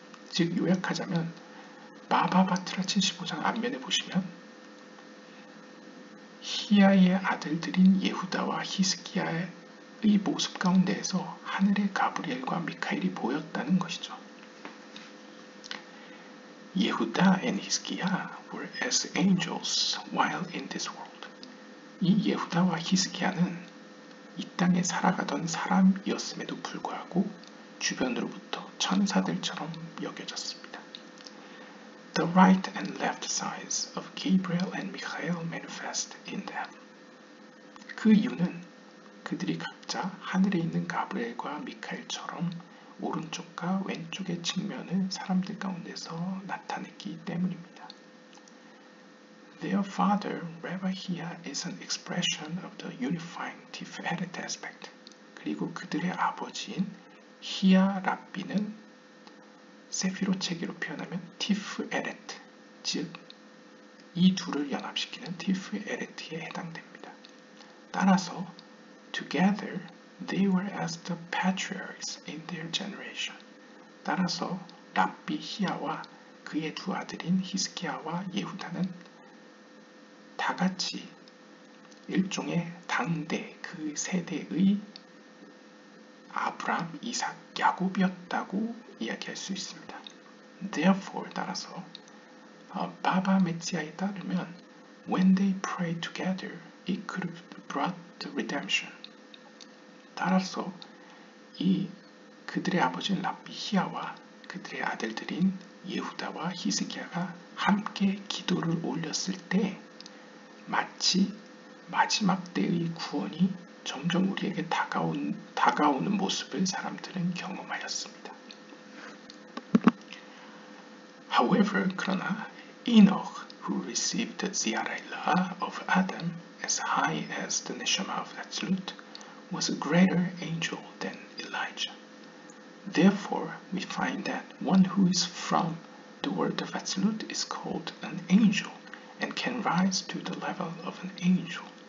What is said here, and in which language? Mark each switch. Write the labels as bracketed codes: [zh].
[ko] 즉 요약하자면 마바바트라 75장 앞면에 보시면 히야의 아들들인 예후다와 히스기야의 모습 가운데에서 하늘의 가브리엘과 미카엘이 보였다는 것이죠. [en] 예후다 and Hizkiah were as angels while in this world. [ko] 이 예후다와 히스기야는 이 땅에 살아가던 사람이었음에도 불구하고 주변으로부터 천사들처럼 여겨졌습니다. [en] The right and left sides of Gabriel and Michael manifest in them. [ko] 그 이유는 그들이 각자 하늘에 있는 가브리엘과 미카엘처럼 오른쪽과 왼쪽의 측면을 사람들 가운데서 나타냈기 때문입니다. [en] Their father, Rabbi Hiya, is an expression of the unifying Tiferet aspect. [ko] 그리고 그들의 아버지인 히야 랍비는 세피로 체계로 표현하면 티프에레트, 즉 이 둘을 연합시키는 티프에레트에 해당됩니다. 따라서 [en] Together, they were as the patriarchs in their generation. [ko] 따라서 랍비 히야와 그의 두 아들인 히스기야와 예후다는 다같이 일종의 당대 그 세대의 아브람, 이삭, 야곱이었다고 이야기할 수 있습니다. [en] Therefore, [ko] 따라서 바바 메tsi아에 따르면 [en] when they prayed together, it could have brought the redemption. [ko] 따라서 그들의 아버지인 랍비 히야와 그들의 아들들인 예후다와 히스기야가 함께 기도를 올렸을 때 마치 마지막 때의 구원이 점점 우리에게 다가오는 모습을 사람들은 경험하였습니다. [en] However, [ko] 그러나 [en] Enoch, who received the Ziaraylah of Adam as high as the Neshama of Atzilut, was a greater angel than Elijah. Therefore, we find that one who is from the world of Atzilut is called an angel and can rise to the level of an angel.